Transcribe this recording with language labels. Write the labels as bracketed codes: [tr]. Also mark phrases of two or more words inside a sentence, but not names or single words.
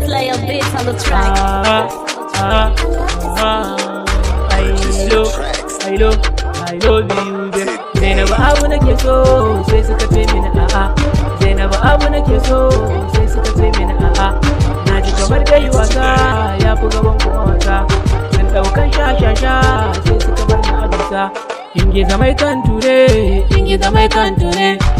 [en] a bit on the track. Ah, ah, ah, ah. I love, I love, I love you, babe. [ha] Zainabu Abu nake so, sai suka ce mini a'a. Zainabu Abu nake so, sai suka ce mini a'a. Na ji kamar dai wasa, ya fi gaban kuma wasa. Sun ɗaukan sha, sha, sha, sai suka bar ni a dusa. Ingiza mai kan ture, ingiza mai kan ture.